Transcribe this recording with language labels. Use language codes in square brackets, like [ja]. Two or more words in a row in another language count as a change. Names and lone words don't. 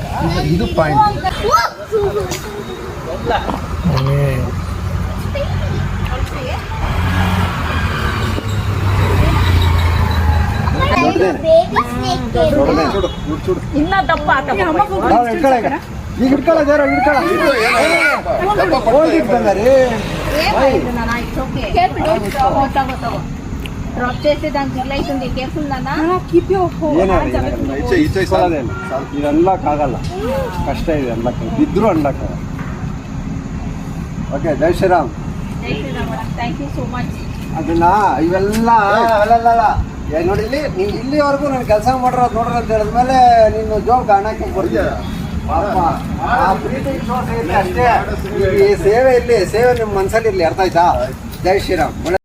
[kn] ಇದು ಪಾಯಿಂಟ್ ಈಗ ಇಟ್ಕೊಳ್ಳೋದಾರ [te] డ్రాప్ చేస్తే దానికి గిట్ల అవుతుంది కేర్ఫుల్ నాన్న [kn] ಇದು ಅನ್ಲಾಕಾಗಲ್ಲ ಕಷ್ಟ ಇದೆ ಅನ್ಲಾಕ್ ಬಿದ್ರು ಅನ್ಲಾಕಾಗಲ್ಲ ಓಕೆ [hi] जय श्रीराम [en] thank you so much [kn] ಅದನ್ನ ಇವೆಲ್ಲ ಅಲ್ಲಲ್ಲ ನೋಡಿ ಇಲ್ಲಿ ನೀವು ಇಲ್ಲಿವರೆಗೂ ನಾನು ಕೆಲಸ ಮಾಡಿರೋದು ನೋಡ್ರಿ ಅಂತ ಹೇಳಿದ್ಮೇಲೆ ನೀನು ಜೋಬ್ ಹಣಕ್ಕೆ ಬರ್ತೀಯ ಪಾಪ ಆ ಪ್ರೀತಿ ವಿಶ್ವಾಸ ಇರಲಿ ಅಷ್ಟೇ ಈ ಸೇವೆ ಇರಲಿ ಸೇವೆ ನಿಮ್ಮ ಮನಸ್ಸಲ್ಲಿ ಇರಲಿ ಅರ್ಥ ಆಯ್ತಾ [hi] जय श्रीराम.